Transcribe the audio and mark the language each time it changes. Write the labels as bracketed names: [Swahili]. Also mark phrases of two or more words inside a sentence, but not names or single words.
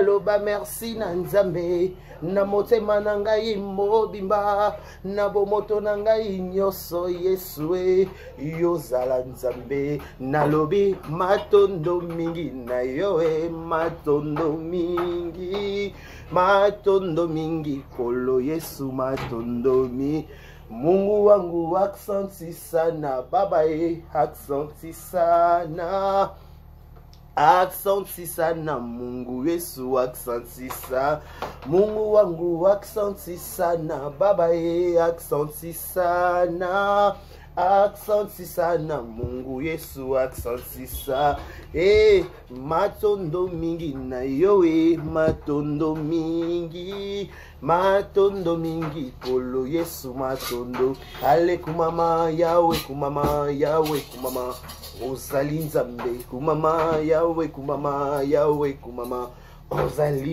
[Lingala] ba merci na nzambe na motema na ngai mobimba na bomoto na ngai nyonso Yesu yozala nzambe nalobi matondo mingi na yo matondo mingi kolo Yesu matondo mingi. [Swahili] Mungu wangu aksanti sana baba aksanti sana. Aksanti sana Mungu Yesu aksanti sana. Mungu wangu aksanti sana baba aksanti sana. Aksanti sana Mungu Yesu aksanti sana. [Lingala] Matondo mingi na yo matondo mingi kolo Yesu matondo. Ale kumama yawe kumama ozali nzambe kumama yawe kumama ozali